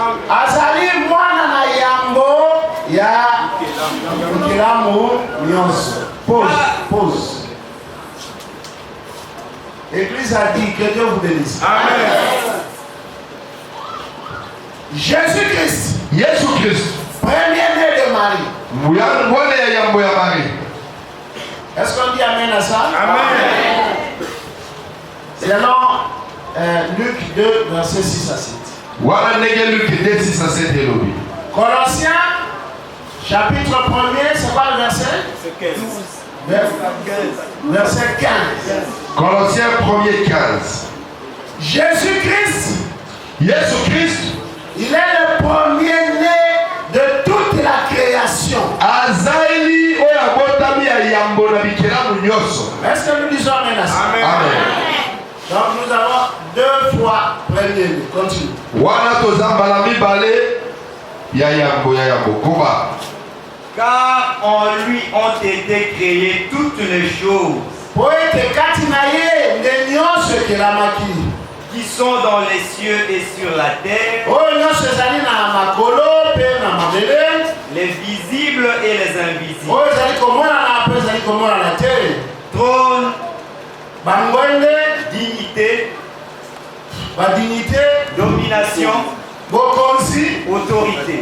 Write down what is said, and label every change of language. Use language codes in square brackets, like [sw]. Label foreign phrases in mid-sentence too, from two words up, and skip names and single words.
[fr] Pause. L'église a dit que Dieu vous bénisse. Amen. Jésus-Christ, [ln] Yesu Christ, [fr] premier-né de Marie. [ln] mwana ya yambo ya Marie. [fr] Est-ce qu'on dit amen à ça? Amen. Selon Luc 2, verset 6 à 7. [ln] Wana ndenge Luc 2, 6 à 7 elobi. [fr] Colossiens, chapitre 1er, c'est quoi le verset? Verset 15. Colossiens 1er 15. Jésus-Christ, [ln] Yesu Christ, [fr] il est le premier-né de toute la création. [ln] azaeli oyo abotami ya yambo na bikelamu nyonso. [fr] Est-ce que nous disons amen à ça? Amen. Donc nous avons deux fois premier-né. Continue. [ln] Wana toza mbala mibale ya yambo koba. [fr] Car en lui ont été créées toutes les choses. [ln] Poete kati na ye ndenyo [fr] qui sont dans les cieux et sur la terre, les visibles et les invisibles. Trône, dignité, domination, autorité.